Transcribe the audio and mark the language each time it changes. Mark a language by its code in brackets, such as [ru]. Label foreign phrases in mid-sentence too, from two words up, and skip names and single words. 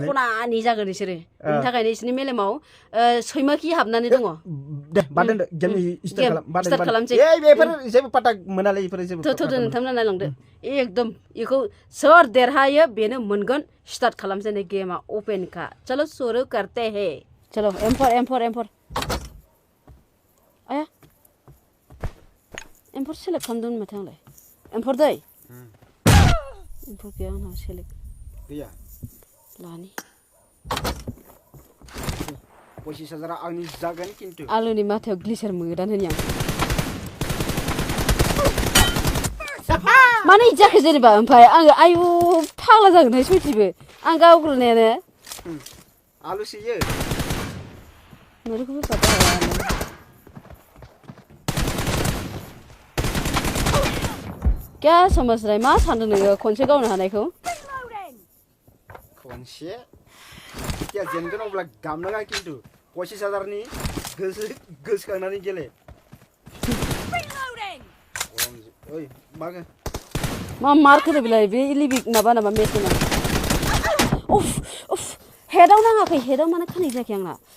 [brx] खनानि जागोन बिसोरो बेनि थाखायनो बिसोरनि मेलेमाव सैमाखि हाबनानै दङ दे बादोन गेमनि स्टार्ट खालामसै बेफोर जेबो पाता मोनालै बेफोर जेबो थोथो नोंथांमोना नायलांदो एकदम बेखौ सोर देरहायो बेनो मोनगोन स्टार्ट खालामसै नै गेमा अपेनखा [hi] चलो शुरू करते हैं चलो M4 आया [brx] M4 सेलेक्ट खालामदोंमोन माथो आंलाय M4 दै M4 गैया आंनाव सेलेक्ट गैया लानि 25,000 आंनि जागोन खिन्थु आलुनि माथायाव ग्लिसार मोदान होनि आं माने जाखो जेनेबा ओमफ्राय आङो आयु फाग्ला जागोनहाय सयथिबो आं गावग्रोनायानो आलु सियो नोरखौबो पाता हाया [hi] क्या समझ रहा है [brx] मा सानदों नोङो खनसे गावनो हानायखौ खनसे क्या जेनगोन अब्ला गामनाङा खिन्थु 25,000 नि गोसोखांनानै गेले ओइ मागो मा मार्क होनो बेलाय बे लिबिक माबा मेसिना उफ हेडआव नाङाखै हेडआव मानो खानाय जायाखै आंना